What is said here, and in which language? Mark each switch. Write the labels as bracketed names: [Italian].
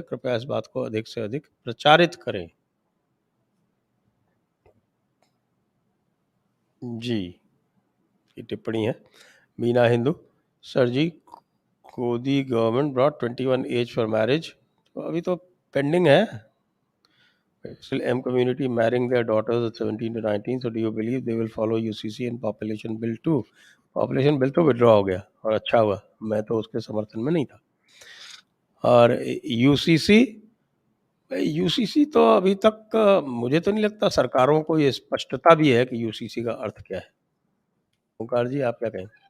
[Hindi] कृपया इस बात को अधिक से अधिक प्रचारित करें। जी, ये टिप्पणी है Meena Hindu, sir ji कोदी [English] government brought 21 age for marriage, [Hindi] तो अभी तो पेंडिंग है। [English] Still M community marrying their daughters at 17 to 19, so do you believe they will follow UCC and population bill too? [Hindi] Population bill तो विड्रॉ हो गया और अच्छा हुआ, मैं तो उसके समर्थन में नहीं था। और यूसीसी, यूसीसी तो अभी तक मुझे तो नहीं लगता सरकारों को ये स्पष्टता भी है कि यूसीसी का अर्थ क्या है। ओंकार जी, आप क्या कहें?